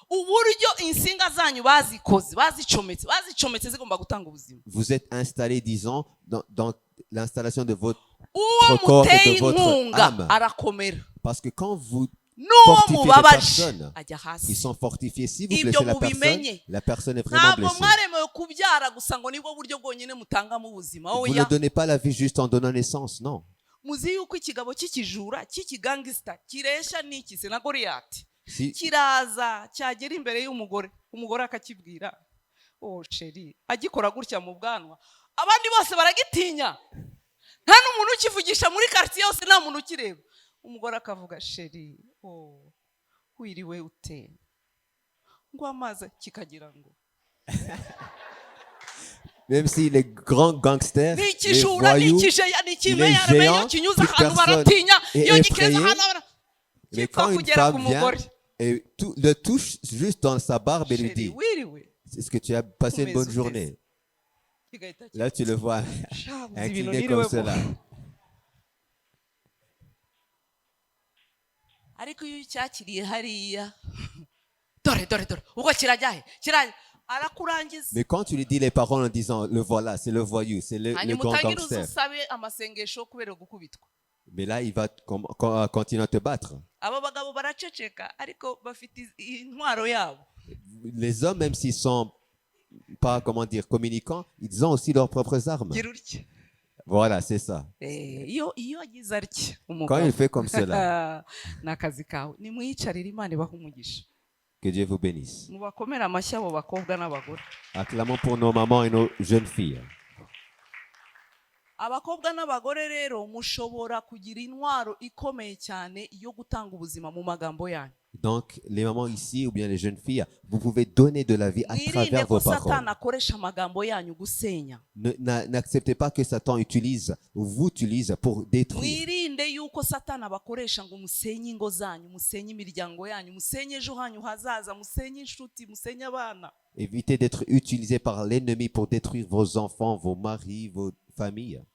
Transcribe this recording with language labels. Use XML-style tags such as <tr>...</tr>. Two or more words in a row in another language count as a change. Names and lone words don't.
<fr>Vous êtes installés, disons, dans l'installation de votre corps et de votre âme. Parce que quand vous fortifiez des personnes, ils sont fortifiés. Si vous blessez la personne est vraiment blessée. Vous ne donnez pas la vie juste en donnant naissance, non.</fr> <rw>kiraza cyagera imbere y'umugore akakibwira sheri agikora gutya mu bwanwa abandi bose baragitinya nta n'umuntu ukivugisha muri quartier yose, nta muntu ukireba. Umugore akavuga sheri wiriwe ute, ngo amazi kikagira ngo</rw> <fr>Même si les grands gangsters, les</fr> <rw>n'ikijura</rw> <fr>voyous,</fr> <rw>n'ikimeyara meyo kinyuza ahantu baratinya, iyo gikeza ahantu</rw> <fr>mais quand une femme vient et le touche juste dans sa barbe et lui dit est-ce que tu as passé une bonne journée? Là tu le vois incliné comme cela.</fr> <rw>Ariko iyo cyakiriye hariya dore ubwo kirajyahe kiraje arakurangiza.</rw> <fr>Mais quand tu lui dis les paroles en disant le voilà, c'est le voyou, c'est le grand gangster. Mais là il va continuer à te battre. Les hommes, même s'ils sont pas, comment dire, communicants, ils ont aussi leurs propres armes. Voilà, c'est ça. Quand il fait comme cela, que Dieu vous bénisse. Acclamons pour nos mamans et nos jeunes filles.</fr> <rw>Abakobwa n'abagore rero mushobora kugira intwaro ikomeye cyane yo gutanga ubuzima mu magambo yanyu.</rw> <fr>Donc, les mamans ici ou bien les jeunes filles, vous pouvez donner de la vie à travers vos paroles. N'acceptez pas que Satan utilise ou vous utilise pour détruire. Évitez d'être utilisé par l'ennemi pour détruire vos enfants, vos maris, vos familles.</fr>